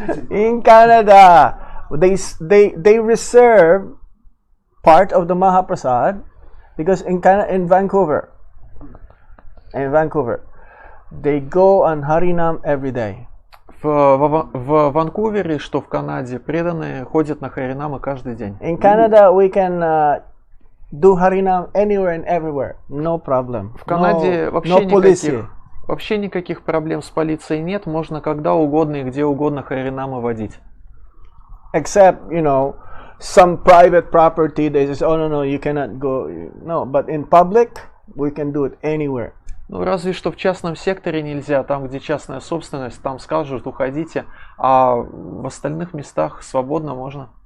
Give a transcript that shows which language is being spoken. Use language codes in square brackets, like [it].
[en] In Canada, they reserve part of the Mahaprasad because in Vancouver, they go on Harinam every day. [ru] В Ванкувере, что в Канаде, преданные ходят на харинамы каждый день. [en] In Canada, we can do Harinam anywhere and everywhere, no problem. [ru] В Канаде вообще никаких проблем с полицией нет, можно когда угодно и где угодно харинамы водить. [en] Except, some private property, they say, oh no, you cannot go. No, but in public, we can do it anywhere. [ru] Ну, разве что в частном секторе нельзя, там, где частная собственность, там скажут, уходите, а в остальных местах свободно можно.